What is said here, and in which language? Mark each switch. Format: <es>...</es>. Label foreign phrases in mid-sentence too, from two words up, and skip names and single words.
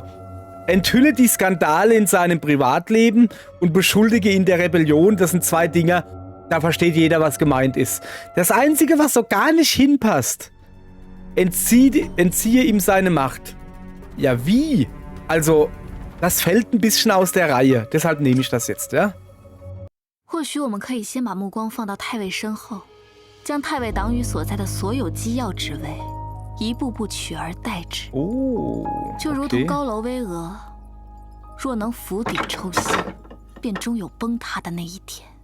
<de>Enthülle die Skandale in seinem Privatleben und beschuldige ihn der Rebellion. Das sind zwei Dinger, da versteht jeder, was gemeint ist. Das Einzige, was so gar nicht hinpasst, entziehe ihm seine Macht. Ja, wie? Also, das fällt ein bisschen aus der Reihe. Deshalb nehme ich das jetzt, ja?</de> <zh>或许我们可以先把目光放到太尉身后，将太尉党羽所在的所有机要职位一步步取而代之。就如同高楼巍峨，若能釜底抽薪，便终有崩塌的那一天。</zh>